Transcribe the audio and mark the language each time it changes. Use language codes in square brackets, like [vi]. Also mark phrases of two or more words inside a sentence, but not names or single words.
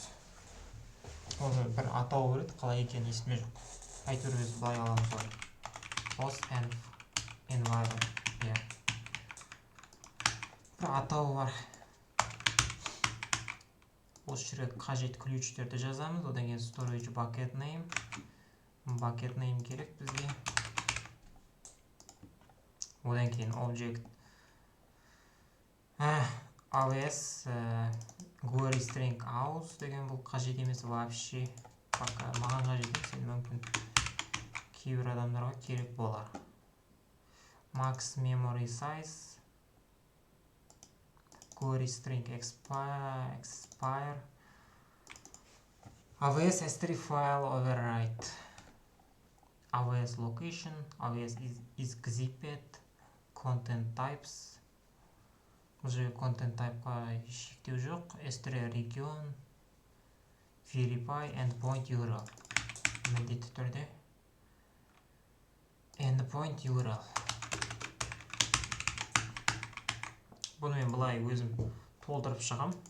[kk] Оны бір атау береді, қалай екені есімде жоқ. Әйтеуір біз былай аламыз ғой. OS-Environment. Бір атауы бар. Осы жерге қажет ключтерді жазамыз. Одан кейін [en] storage bucket name. Bucket name [kk] керек бізге. Одан кейін [en] object AWS query string aus [kk] деген бұл қажет емес вообще. Пока маған қажет емес, мүмкін кейбір адамдарға керек болар. [en] Max memory size, query string expire, AWS S3 file overwrite, AWS location, AWS is zipped, content types. [kk] Уже [en] content type'қа [kk] шектеу жоқ. [en] S3 region, verify, endpoint URL. [kk] Міндетті түрде [en] endpoint URL. [kk] Бұны мен бұлай өзім толтырып шығам.